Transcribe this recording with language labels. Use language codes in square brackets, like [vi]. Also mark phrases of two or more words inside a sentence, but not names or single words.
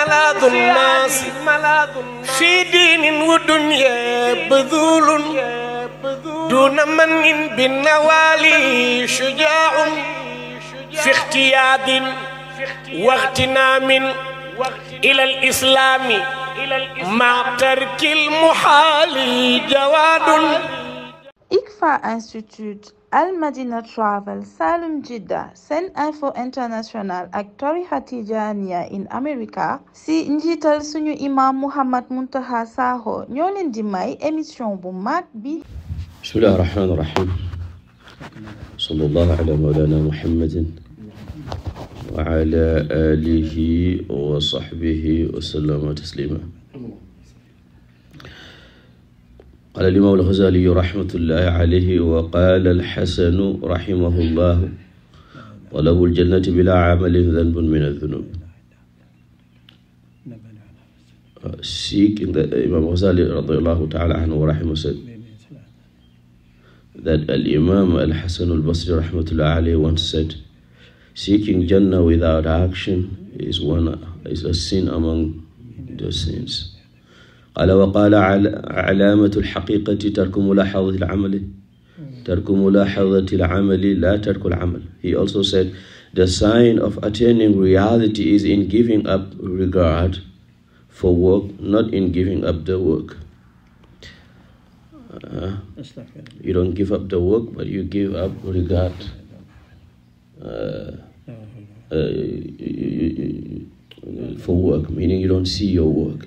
[ar] ملاذ الناس في دين ودنيا بذول دون من بالنوالي شجاع في اختياد واغتنام إلى الإسلام مع ترك المحال جواد. [wo] ICFA Institute, Al Madina Travel, Salum Jidda, Sen Info International ak tarixa Tijaaniya in America si njiital suñu imam Mouhammad Muntaqa Sakho ñoo leen di may émission bu mag bi. [ar] بسم الله الرحمن الرحيم. صلى الله على مولانا محمد وعلى آله وصحبه وسلم تسليما. قال الإمام الغزالي رحمة الله عليه وقال الحسن رحمه الله طلب الجنة بلا عمل ذنب من الذنوب. [en] Seeking the Imam Ghazali [ar] رضي الله تعالى عنه ورحمه [en] said that Al-Imam Al-Hasan Al-Basri [ar] رحمة الله عليه [en] once said, seeking Jannah without action is a sin among the sins. [ar] قال وقال علامة الحقيقة ترك ملاحظة العمل لا ترك العمل. [en] He also said the sign of attaining reality is in giving up regard for work, not in giving up the work. You don't give up the work, but you give up regard. For work, meaning you don't see your work.